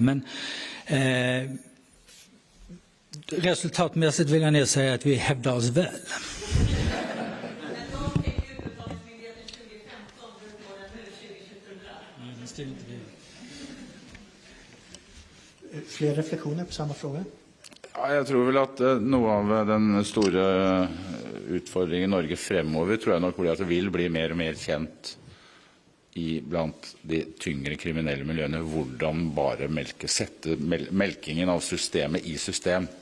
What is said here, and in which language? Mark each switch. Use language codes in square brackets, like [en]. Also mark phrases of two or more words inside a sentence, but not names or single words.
[sv] Men resultatmässigt vill jag nog säga att vi hävdar oss väl. Fler reflektioner på samma fråga? [no] Ja, jeg tror vel at noe av den store utfordringen i Norge fremover tror jeg nok blir at det vil bli mer og mer kjent blant de tyngre kriminelle miljøene hvordan bare sette melkingen av systemet i system.